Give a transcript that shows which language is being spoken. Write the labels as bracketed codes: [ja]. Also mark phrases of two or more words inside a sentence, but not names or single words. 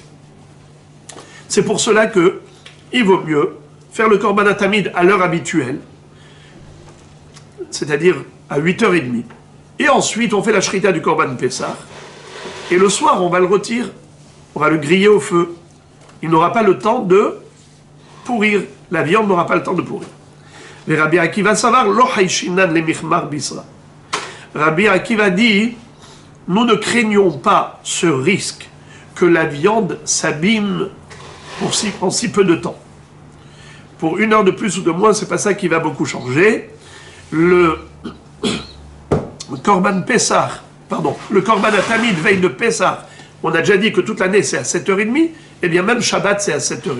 [fr] C'est pour cela que il vaut mieux faire le [he] קרבן תמיד [fr] à l'heure habituelle, c'est-à-dire à 8h30. Et ensuite, on fait la Shrita du [he] קרבן פסח. [fr] Et le soir, on va le retirer. On va le griller au feu. Il n'aura pas le temps de pourrir. La viande n'aura pas le temps de pourrir. [arc] Mais Rabbi Akiva סבר לא חיישינן למשמר בישרא. [fr] Rabbi Akiva dit, nous ne craignons pas ce risque que la viande s'abîme en si peu de temps. Pour 1 heure de plus ou de moins, c'est pas ça qui va beaucoup changer. Le [he] קרבן פסח, [fr] le [he] קרבן תמיד [fr] veille de Pesach, on a déjà dit que toute l'année c'est à 7h30, et bien même Shabbat c'est à 7h30.